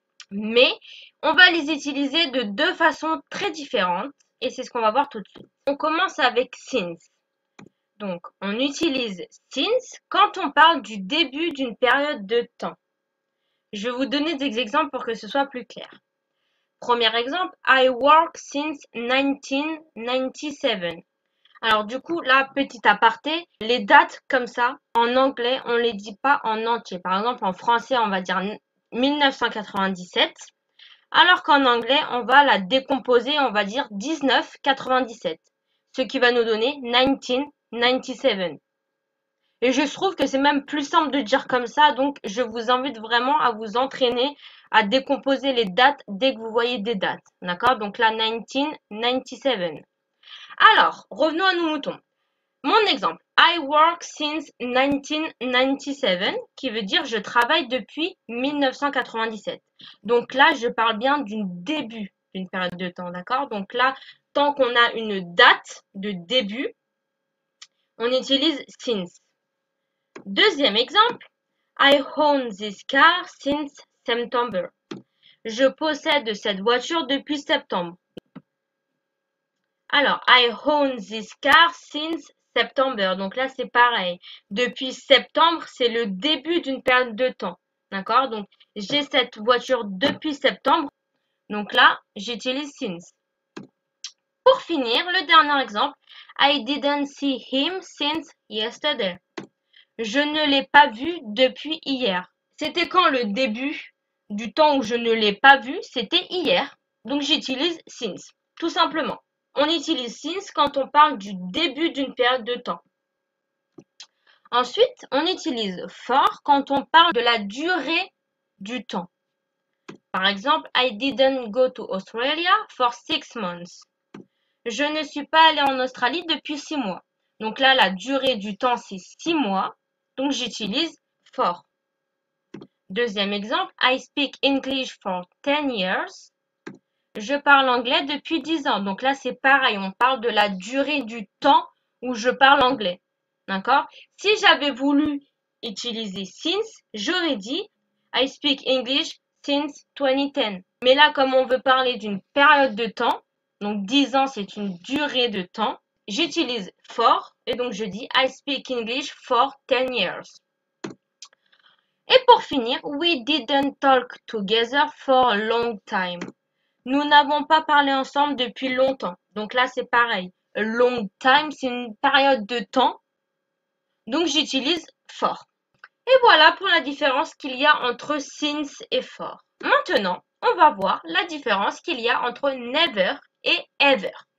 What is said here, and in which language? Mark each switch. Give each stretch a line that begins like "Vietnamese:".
French: Mais on va les utiliser de deux façons très différentes et c'est ce qu'on va voir tout de suite. On commence avec since. Donc, on utilise since quand on parle du début d'une période de temps. Je vais vous donner des exemples pour que ce soit plus clair. Premier exemple,
English: I work since 1997.
French: Alors du coup, là, petit aparté, les dates comme ça, en anglais, on ne les dit pas en entier. Par exemple, en français, on va dire 1997, alors qu'en anglais, on va la décomposer, on va dire 1997, ce qui va nous donner 1997. Et je trouve que c'est même plus simple de dire comme ça, donc je vous invite vraiment à vous entraîner à décomposer les dates dès que vous voyez des dates. D'accord? Donc là, 1997. Alors, revenons à nos moutons. Mon exemple,
English: I work since 1997,
French: qui veut dire je travaille depuis 1997. Donc là, je parle bien du début d'une période de temps, d'accord? Donc là, tant qu'on a une date de début, on utilise since. Deuxième exemple,
English: I own this car since September.
French: Je possède cette voiture depuis septembre.
English: Alors, I own this car since September.
French: Donc là, c'est pareil. Depuis septembre, c'est le début d'une période de temps. D'accord? Donc, j'ai cette voiture depuis septembre. Donc là, j'utilise since. Pour finir, le dernier exemple.
English: I didn't see him since yesterday.
French: Je ne l'ai pas vu depuis hier. C'était quand le début du temps où je ne l'ai pas vu? C'était hier. Donc, j'utilise since. Tout simplement. On utilise since quand on parle du début d'une période de temps. Ensuite, on utilise for quand on parle de la durée du temps. Par exemple,
English: I didn't go to Australia for 6 months.
French: Je ne suis pas allée en Australie depuis 6 mois. Donc là, la durée du temps, c'est 6 mois. Donc j'utilise for. Deuxième exemple,
English: I speak English for 10 years.
French: Je parle anglais depuis 10 ans. Donc là, c'est pareil. On parle de la durée du temps où je parle anglais. D'accord? Si j'avais voulu utiliser since, j'aurais dit
English: I speak English since 2010.
French: Mais là, comme on veut parler d'une période de temps, donc 10 ans, c'est une durée de temps, j'utilise for et donc je dis
English: I speak English for 10 years.
French: Et pour finir,
English: we didn't talk together for a long time.
French: Nous n'avons pas parlé ensemble depuis longtemps. Donc là, c'est pareil.
English: A long time,
French: c'est une période de temps. Donc j'utilise for. Et voilà pour la différence qu'il y a entre since et for. Maintenant, on va voir la différence qu'il y a entre never et ever.